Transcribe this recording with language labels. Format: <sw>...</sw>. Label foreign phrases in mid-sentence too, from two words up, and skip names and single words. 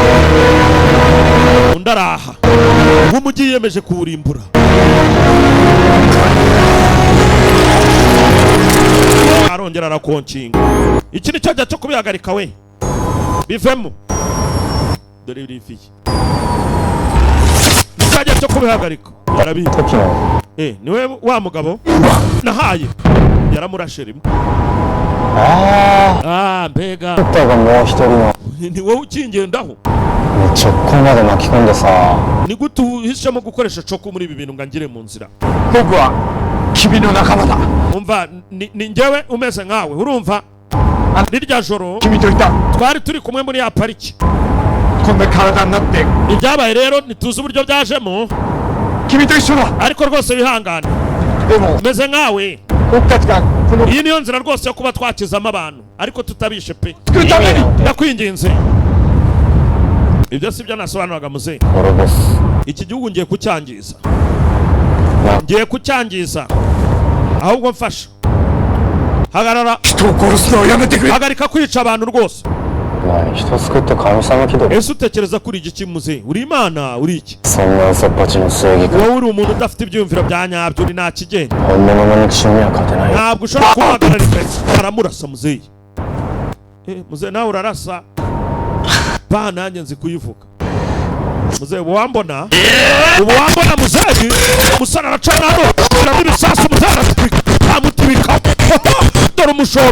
<rw>undaraha nk'umujyi yiyemeje kuwurimbura arongera arakonkinga iki ni cyo gihe cyo kubihagarika we bivemo dore birifiye nicyo cyo kubihagarika yarabita niwe wa mugabo nahaye yaramurashe rimwe mbega ni wowe ukingendaho</rw> <ja>Choko まで巻き込んでさ</ja> <rw>ni gute uhisemo gukoresha Choko muri ibi bintu ngangire mu nzira</rw> <ja>僕は君の仲間だ</ja> <rw>umva ni njyewe umeze nkawe urumva nirya joro</rw> <ja>君といた</ja> <rw>twari turi kumwe muri ya pariki</rw> <ja>こんな体になって</ja> <rw>ibyabaye rero ntituzi uburyo byajemo</rw> <ja>君と一緒だ</ja> <rw>ariko rwose wihangane</rw> <ja>でも</ja> <rw>umeze nkawe</rw> <ja>僕たちがこの</ja> <rw>iyi niyo nzira rwose yo kuba twakizamo abantu ariko tutabishe pe</rw> <ja>作るために</ja> <rw>ndakwinginze ibyo si byo nasobanuraga muze</rw> <ja>俺です</ja> <rw>iki gihugu ngiye kucyangiza ahubwo mfasha hagarara</rw> <ja>人を殺すのをやめてくれ</ja> <rw>hagarika kwica abantu rwose</rw> <ja>お前人救って神様気取り</ja> <rw>ese utekereza kuri igiki muze uri imana uri iki</rw> <ja>そんな嘘っぱちの正義か</ja> <rw>wowe uri umuntu udafite ibyumviro bya nyabyo uri nta kigenda</rw> <ja>本物の憎しみには勝てない</ja> <rw>ntabwo ushobora kumuhagarara imbere aramurasa muzeyi muze nawe urarasa ba nanjye nzi kuyivuga muze ubu wambona muzeyi umusore aracana hano urabona ibisasu muzeyi aramutibika dore umushoro</rw>